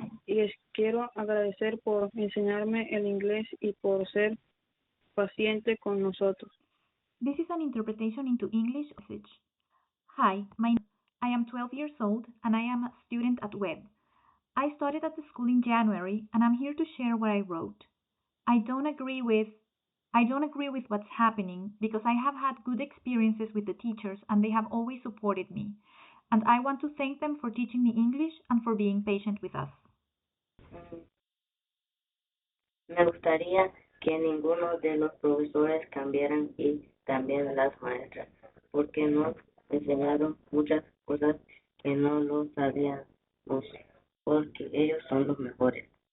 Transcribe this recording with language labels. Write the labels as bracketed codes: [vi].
[es] Y les quiero agradecer por enseñarme el inglés y por ser paciente con nosotros. [en] This is an interpretation into English message. Hi, I am 12 years old and I am a student at Webb. I started at the school in January and I'm here to share what I wrote. I don't agree with what's happening because I have had good experiences with the teachers and they have always supported me. And I want to thank them for teaching me English and for being patient with us. [es] Me gustaría que ninguno de los profesores cambiaran y también las maestras, porque nos enseñaron muchas cosas que no lo sabíamos, porque ellos son los mejores.